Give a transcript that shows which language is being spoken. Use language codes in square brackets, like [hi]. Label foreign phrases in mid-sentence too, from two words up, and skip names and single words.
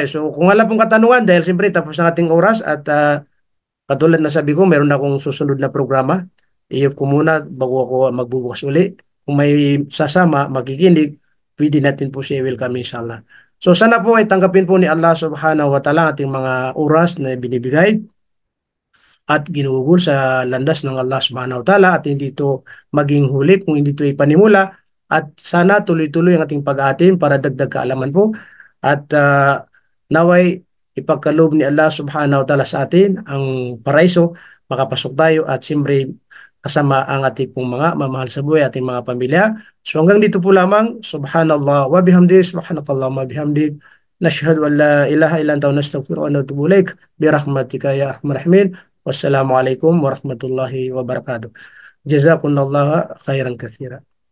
[tl] So kung wala pong katanungan, dahil siyempre tapos ang ating oras at katulad na sabi ko, meron akong susunod na programa. I-off ko muna bago ako magbubukas uli. Kung may sasama, magiginig, pwede natin po siya welcome inshallah. So sana po ay tanggapin po ni Allah [ar] سبحانه وتعالى [tl] ating mga oras na binibigay at ginugol sa landas ng Allah [ar] سبحانه وتعالى [tl] at hindi ito maging huli kung hindi ito ipanimula at sana tuloy-tuloy ang ating pag-aatin para dagdag kaalaman po at naway ipagkaloob ni Allah [ar] سبحانه وتعالى [tl] sa atin ang paraiso, makapasok tayo at siyempre kasama ang ating pong mga mamahal sa buhay, ating mga pamilya. So hanggang dito po lamang, [ar] سبحان الله وبحمده، سبحانك اللهم وبحمدك، نشهد أن لا إله إلا أنت نستغفرك ونتوب إليك برحمتك يا أرحم الراحمين. والسلام عليكم ورحمة الله وبركاته. جزاكم الله خيرا كثيرا.